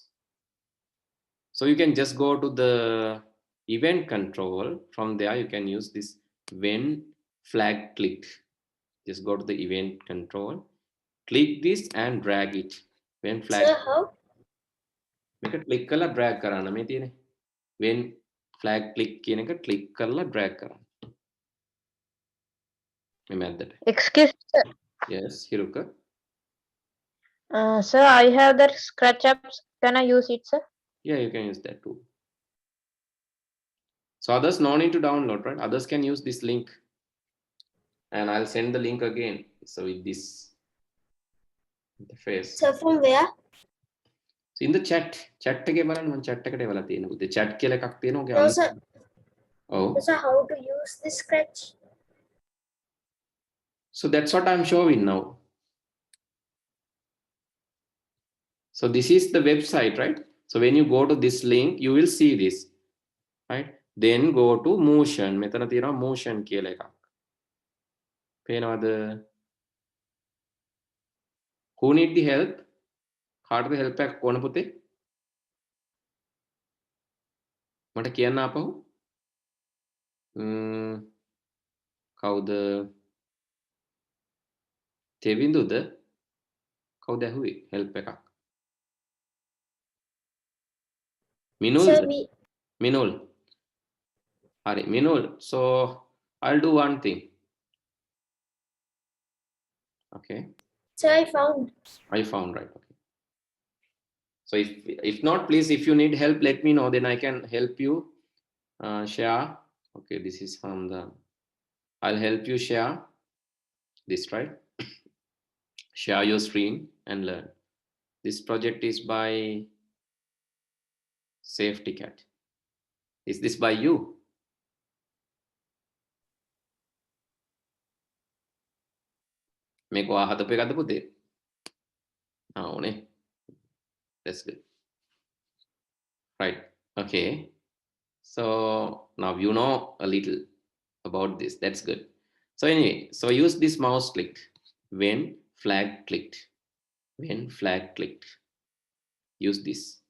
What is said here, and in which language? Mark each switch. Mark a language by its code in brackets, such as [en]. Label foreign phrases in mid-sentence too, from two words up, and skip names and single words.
[en] So you can just go to the event control. From there, you can use this when flag clicked. Just go to the event control, click this and drag it. When flag. Sir, how? Make a click color drag [si] කරන මේ තියෙනේ. [en] When flag click [si] කියන එක click කරලා drag කරන්න. මේ මැද්දට. [en] Excuse sir. Yes, Hiruka. Sir, I have that scratch apps. Can I use it, sir? Yeah, you can use that too. So others no need to download, right? Others can use this link. And I'll send the link again. So with this interface. Sir, from where? So in the chat [si] එකේ බලන්න මම chat එකට එවලා තියෙනවා. [en] The chat [si] කියලා එකක් තියෙනවා. [en] No, sir. Oh. Sir, how to use the scratch? So that's what I'm showing now. So this is the website, right? So when you go to this link, you will see this, right? Then go to motion. [si] මෙතන තියෙනවා motion කියලා එකක්. පේනවද? [en] Who need the help? [si] කාටද help එකක් ඕන පුතේ? මට කියන්න ආපහු. කවුද? තෙවිඳුද? කවුද ඇහුවේ help එකක්? Minul. [en] Sir, me. [si] Minul. Hari, Minul. [en] So I'll do one thing. Okay. Sir, I found. I found, right? Okay. So if not, please, if you need help, let me know. Then I can help you share. Okay, this is from the. I'll help you share this, right? Share your screen and learn. This project is by Safety Cat. Is this by you? [si] මේක හදපු එකක්ද පුතේ? ඕනේ. [en] That's good. Right. Okay. So now you know a little about this. That's good. So anyway, so use this mouse click when flag clicked. When flag clicked. Use this.